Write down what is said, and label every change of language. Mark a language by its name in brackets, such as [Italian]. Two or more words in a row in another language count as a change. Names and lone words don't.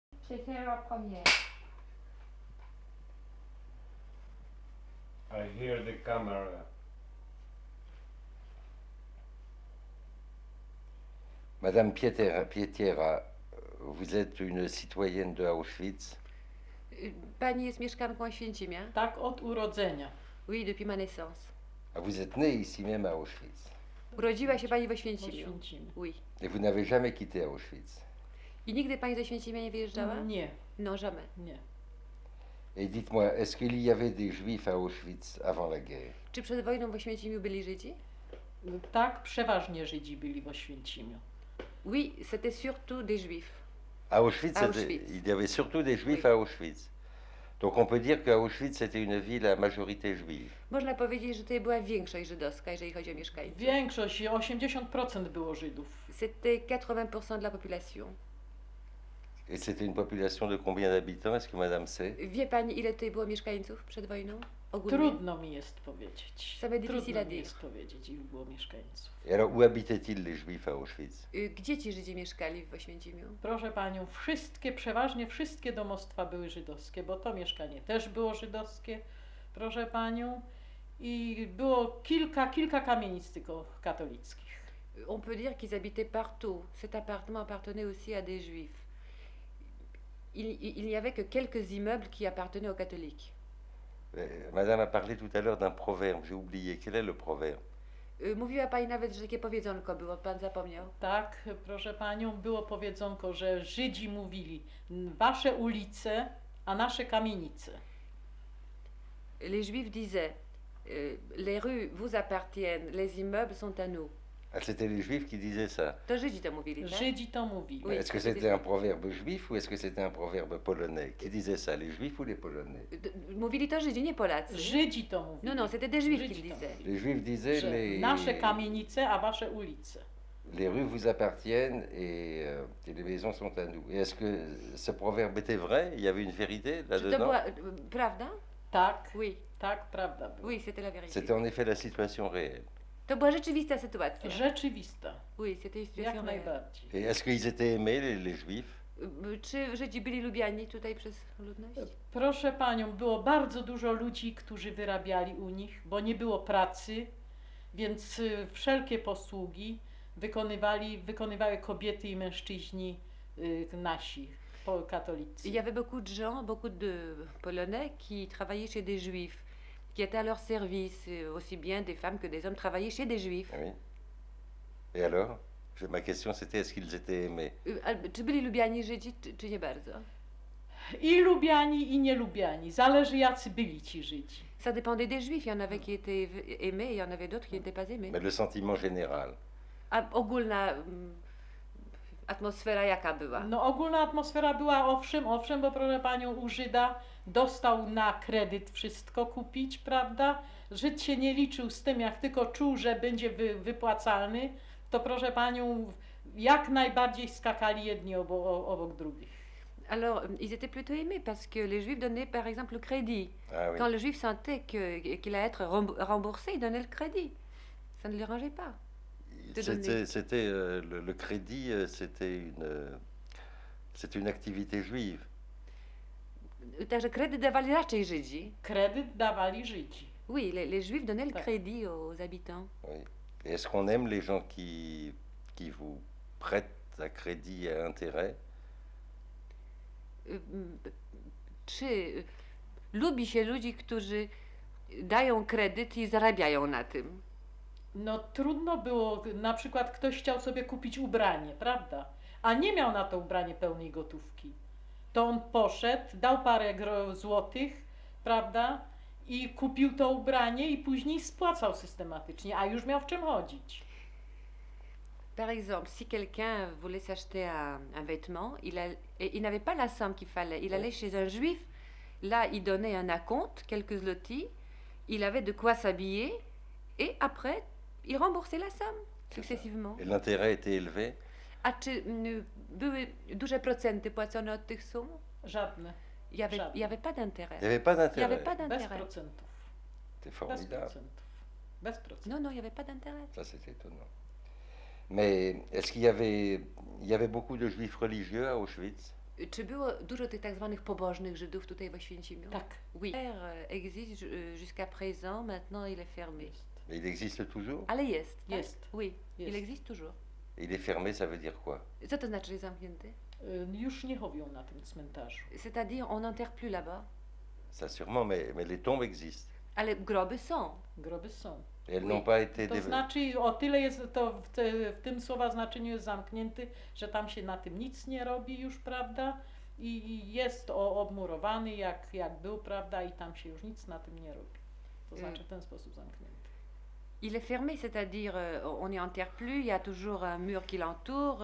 [French] C'était la première. [English] I hear the camera. [French] Madame Pietiera, vous êtes une citoyenne de Auschwitz. [Polish] Pani jest mieszkanką Oświęcimia? Tak, od urodzenia. [French] Oui, depuis ma naissance. Ah, vous êtes née ici même à Auschwitz. [Polish] Urodziła się pani w W Oświęcimiu? Oświęcimiu. [French] Oui. Et vous n'avez jamais quitté Auschwitz. [Polish] I nigdy pani do Oświęcimia nie wyjeżdżała? Nie, [French] Non, jamais. [Polish] nie. [French] Et dites-moi, est-ce qu'il y avait des juifs à Auschwitz avant la guerre? [Polish] Czy przed wojną w Oświęcimiu byli Żydzi? Tak, przeważnie Żydzi byli w Oświęcimiu. [French] Oui, c'était surtout des Juifs. À Auschwitz, À Auschwitz. il y avait surtout des juifs Oui. à Auschwitz. Donc on peut dire qu'Auschwitz c'était une ville à majorité juive. [Polish] Można powiedzieć, że tutaj była większość żydowska, jeżeli chodzi o mieszkańców. Większość, 80% było Żydów. [French] C'était 80% de la population. Et c'était une population de combien d'habitants? Est-ce que madame sait? [Polish] Wie pani, ile tutaj było mieszkańców przed wojną? Ogólnie? Trudno mi jest powiedzieć. [French] Ça m'est difficile à [Polish] Trudno mi [French] dire. [Polish] jest powiedzieć, ilu było mieszkańców. [French] Et alors où habitaient-ils les juifs à Auschwitz? [Polish] Gdzie ci Żydzi mieszkali w Oświęcimiu? Proszę panią, przeważnie wszystkie domostwa były żydowskie, bo to mieszkanie też było żydowskie, proszę panią. I było kilka kamienic tylko katolickich. [French] On peut dire qu'ils habitaient partout. Cet appartement appartenait aussi à des Juifs. Il n'y avait que quelques immeubles qui appartenaient aux catholiques. Madame a parlé tout à l'heure d'un proverbe, j'ai oublié. Quel est le proverbe? [Polish] Mówiła pani nawet, że takie powiedzonko było, pan zapomniał? Tak, proszę panią, było powiedzonko, że Żydzi mówili wasze ulice, a nasze kamienice. [French] Les Juifs disaient les rues vous appartiennent, les immeubles sont à nous. Ah, c'était les juifs qui disaient ça. [Polish] To Żydzi to mówili, tak? Żydzi to mówili. [French] Oui. Est-ce que c'était un proverbe juif ou est-ce que c'était un proverbe polonais? Qui disait ça, les juifs ou les polonais? [Polish] Mówili to Żydzi, nie Polacy. Żydzi to mówili. [French] Non, non, c'était des Juifs [Polish] Żydzi [French] qui le [Polish] to [French] disaient. [Polish] mówili. [French] Les juifs disaient [Polish] Że nasze kamienice, a wasze ulice. [French] les rues vous appartiennent et les maisons sont à nous. Et est-ce que ce proverbe était vrai? Il y avait une vérité [Polish] Czy to [French] là-dedans? [Polish] była prawda? Tak, [French] Oui, [Polish] tak, prawda była. [French] oui, c'était la vérité. C'était en effet la situation réelle. [Polish] To była rzeczywista sytuacja. Rzeczywista, [French] Oui, c'était une situation [Polish] jak [French] réelle. [Polish] najbardziej. [French] Et est-ce qu'ils étaient aimés, les juifs? [Polish] Czy Żydzi byli lubiani tutaj przez ludność? Proszę panią, było bardzo dużo ludzi, którzy wyrabiali u nich, bo nie było pracy, więc wszelkie posługi wykonywały kobiety i mężczyźni nasi, katolicy. [French] Il y avait beaucoup de gens, beaucoup de Polonais qui travaillaient chez des Juifs, qui étaient à leur service, aussi bien des femmes que des hommes travaillaient chez des Juifs. Ah oui. Et alors? Ma question c'était est-ce qu'ils étaient aimés? [Polish] Czy byli lubiani Żydzi, czy nie bardzo? I lubiani, i nielubiani. Zależy jacy byli ci Żydzi. [French] Ça dépendait des Juifs. Il y en avait qui étaient aimés et il y en avait d'autres qui n'étaient pas aimés. Mais le sentiment général. [Polish] A ogólna atmosfera jaka była? No ogólna atmosfera była owszem, bo proszę panią, u Żyda dostał na kredyt wszystko kupić, prawda? Żyd się nie liczył z tym, jak tylko czuł, że będzie wypłacalny, to proszę panią, jak najbardziej skakali jedni obok drugich. [French] Alors, ils étaient plutôt aimés parce que les Juifs donnaient par exemple le crédit. Ah oui. Quand le Juif sentait qu'il allait être remboursé, il donnait le crédit. Ça ne le dérangeait pas. C'était le crédit, c'était une activité juive. [Polish] Także kredyt dawali raczej Żydzi. Kredyt dawali Żydzi. [French] Oui, les Juifs donnaient le [Polish] Tak. [French] crédit aux habitants. Oui. Et est-ce qu'on aime les gens qui vous prêtent à crédit et à intérêt? [Polish] Czy lubi się ludzi, którzy dają kredyt i zarabiają na tym? No trudno było, na przykład ktoś chciał sobie kupić ubranie, prawda? A nie miał na to ubranie pełnej gotówki. To on poszedł, dał parę złotych, prawda? I kupił to ubranie i później spłacał systematycznie, a już miał w czym chodzić. [French] Par exemple, si quelqu'un voulait s'acheter un vêtement, il n'avait pas la somme qu'il fallait. Il allait chez un juif, là il donnait un acompte, quelques zloty, il avait de quoi s'habiller et après il remboursait la somme successivement. Et l'intérêt était élevé? [Polish] A czy były duże procenty płacone od tych sum? Żadne. [French] Il y avait pas d'intérêt. Il n'y avait pas Il n'y avait d'intérêt. pas [Polish] Bez [French] d'intérêt. [Polish] procentów. [French] C'est [Polish] Bez [French] formidable. [Polish] procentów. Bez procentów. [French] Non, non, il n'y avait pas d'intérêt. Ça, c'est étonnant. Mais est-ce qu'il y avait beaucoup de juifs religieux à Auschwitz? [Polish] Czy było dużo tych tak zwanych pobożnych Żydów tutaj w Oświęcimiu? Tak. [French] Oui. Existe jusqu'à présent, maintenant il est fermé. [Polish] Jest. [French] Mais il existe toujours? [Polish] Ale jest, tak? Jest. [French] Oui, il [Polish] Jest. [French] existe toujours. Il est fermé, ça veut dire quoi? [Polish] Co to znaczy, że jest zamknięty? Już nie chowią na tym cmentarzu. [French] C'est-à-dire, on n'enterre plus là-bas. Ça sûrement, mais les tombes existent. [Polish] Ale groby są. Groby są. [French] Et elles Oui. n'ont pas été [Polish] To znaczy, o tyle jest to w tym słowa znaczeniu jest zamknięty, że tam się na tym nic nie robi już, prawda? I jest obmurowany jak był, prawda? I tam się już nic na tym nie robi. To znaczy w ten sposób zamknięty. [French] Il est fermé, c'est-à-dire, on n'y enterre plus, il y a toujours un mur qui l'entoure.